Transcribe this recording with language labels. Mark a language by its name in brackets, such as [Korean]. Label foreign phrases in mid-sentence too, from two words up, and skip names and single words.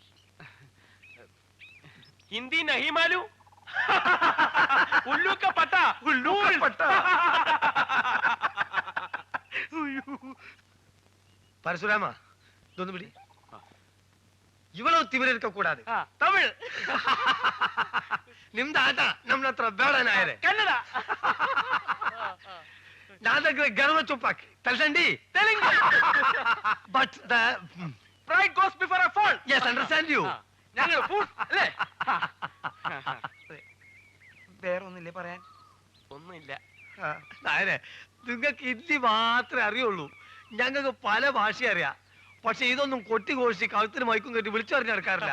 [Hindi] हिंदी नहीं मालूम. उल्लू का पट्ठा. [Malayalam] പരശുരാമ, ഇതൊന്ന് പിടി. [Tamil] இவ்ளோ திமிரா கூடாதே [Malayalam] തമിഴ്. [Kannada] ನಿಮ್ದ ಆಟ ನಮ್ನ ಹತ್ರ ಬೇಡ ನಾಯರೆ. ಕನ್ನಡ. [Telugu] నాదక్కె గర్వ చూపాకి తల్సండి. ತೆಲುಗು. [English] but the Pride goes before a fall. yes understand you. [Malayalam] ഞങ്ങൾ അല്ലേ? വേറൊന്നില്ലേ പറയാൻ? ഒന്നുമില്ല. നായരെ നിങ്ങൾക്ക് ഹിന്ദി മാത്രമേ അറിയുള്ളൂ. ഞങ്ങൾക്ക് പല ഭാഷ അറിയാം. പക്ഷെ ഇതൊന്നും കൊട്ടി ഘോഷിച്ച് കഴുത്തിന് മൈക്കും കെട്ടി വിളിച്ചു പറഞ്ഞ് നടക്കാറില്ല.